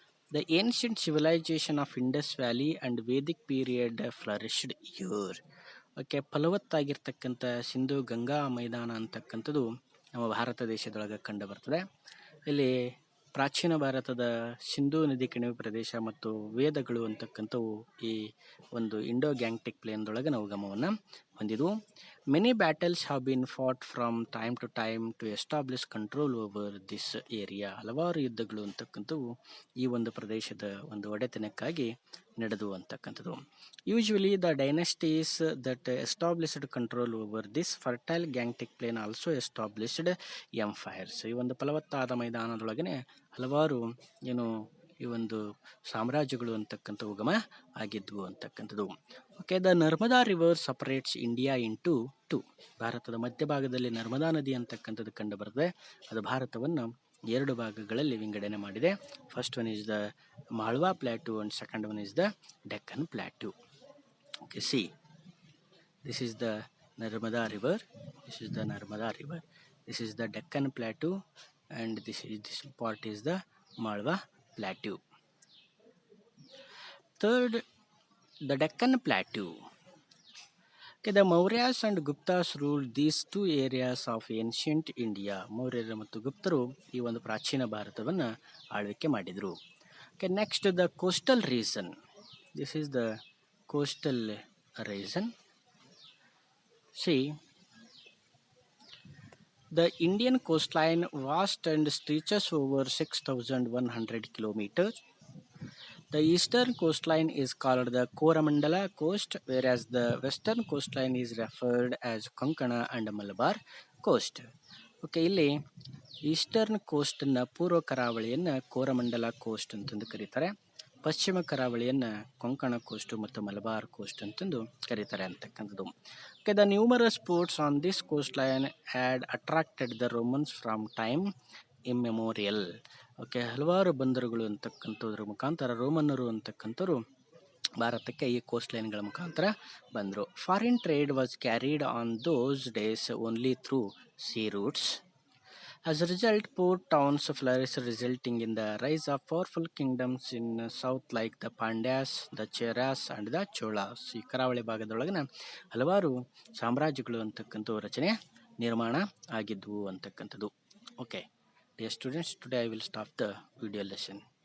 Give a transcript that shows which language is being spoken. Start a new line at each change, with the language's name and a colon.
English: The ancient civilization of Indus Valley and Vedic period flourished here.
Kannada: Okay, ಫಲವತ್ತಾಗಿರ್ತಕ್ಕಂಥ Sindhu Ganga ಮೈದಾನ ಅಂತಕ್ಕಂಥದ್ದು ನಮ್ಮ ಭಾರತ ದೇಶದೊಳಗೆ ಕಂಡು ಬರ್ತದೆ. ಇಲ್ಲಿ ಪ್ರಾಚೀನ ಭಾರತದ ಸಿಂಧೂ ನದಿ ಕಣಿವೆ ಪ್ರದೇಶ ಮತ್ತು ವೇದಗಳು ಅಂತಕ್ಕಂಥವು ಈ ಒಂದು ಇಂಡೋ-ಗ್ಯಾಂಗೆಟಿಕ್ ಪ್ಲೇನ್ದೊಳಗೆ ನಾವು ಗಮನವನ್ನು ಹೊಂದಿದ್ವು.
English: Many battles have been fought from time to time to establish control over this area.
Kannada: ಹಲವಾರು ಯುದ್ಧಗಳು ಅಂತಕ್ಕಂಥವು ಈ ಒಂದು ಪ್ರದೇಶದ ಒಂದು ಒಡೆತನಕ್ಕಾಗಿ ನಡೆದು ಅಂತಕ್ಕಂಥದ್ದು.
English: Usually the dynasties that established control over this fertile Gangetic plain also established empires.
Kannada: ಈ ಒಂದು ಫಲವತ್ತಾದ ಮೈದಾನದೊಳಗನೆ ಹಲವಾರು ಈ ಒಂದು ಸಾಮ್ರಾಜ್ಯಗಳು ಅಂತಕ್ಕಂಥ ಉಗಮ ಆಗಿದ್ವು ಅಂತಕ್ಕಂಥದ್ದು.
English: Okay, the Narmada river separates India into two.
Kannada: ಭಾರತದ ಮಧ್ಯಭಾಗದಲ್ಲಿ ನರ್ಮದಾ ನದಿ ಅಂತಕ್ಕಂಥದ್ದು ಕಂಡು ಬರ್ತದೆ. ಅದು ಭಾರತವನ್ನು ಎರಡು ಭಾಗಗಳಲ್ಲಿ ವಿಂಗಡಣೆ ಮಾಡಿದೆ.
English: First one is the Malwa plateau and second one is the Deccan plateau. Okay, see this is the Narmada river, this is the Narmada river, this is the Deccan Plateau, and this part is the Malwa Plateau. Third, the Deccan Plateau. Okay, the Mauryas and Guptas ruled these two areas of ancient India.
Kannada: ಮೌರ್ಯರು ಮತ್ತು ಗುಪ್ತರು ಈ ಒಂದು ಪ್ರಾಚೀನ ಭಾರತವನ್ನು ಆಳ್ವಿಕೆ ಮಾಡಿದರು.
English: Okay, next the coastal region. This is the coastal region. See, the Indian coastline vast and stretches over 6,100 kilometers. The eastern coastline is called the Coromandel coast, whereas the western coastline is referred as Konkana and Malabar coast.
Kannada: Okay, ಇಲ್ಲಿ eastern ಕೋಸ್ಟನ್ನು ಪೂರ್ವ ಕರಾವಳಿಯನ್ನು Coromandel coast ಅಂತಂದು ಕರೀತಾರೆ. ಪಶ್ಚಿಮ ಕರಾವಳಿಯನ್ನು Konkan coast ಮತ್ತು Malabar coast ಅಂತಂದು ಕರೀತಾರೆ ಅಂತಕ್ಕಂಥದ್ದು.
English: Okay, the numerous ports on this coast line had attracted the Romans from time immemorial.
Kannada: Okay, ಹಲವಾರು ಬಂದರುಗಳು ಅಂತಕ್ಕಂಥದ್ರ ಮುಖಾಂತರ ರೋಮನ್ನರು ಅಂತಕ್ಕಂಥವ್ರು ಭಾರತಕ್ಕೆ ಈ ಕೋಸ್ಟ್ ಲೈನ್ಗಳ ಮುಖಾಂತರ ಬಂದರು.
English: Foreign trade was carried on those days only through sea routes. As a result, port towns flourished, resulting in the rise of powerful kingdoms in south like the Pandyas, the Cheras and the Cholas.
Kannada: ಈ ಕರಾವಳಿ ಭಾಗದೊಳಗಿನ ಹಲವಾರು ಸಾಮ್ರಾಜ್ಯಗಳು ಅಂತಕ್ಕಂಥ ರಚನೆ ನಿರ್ಮಾಣ ಆಗಿದ್ವು ಅಂತಕ್ಕಂಥದ್ದು. Okay,
English: dear students, today I will stop the video lesson.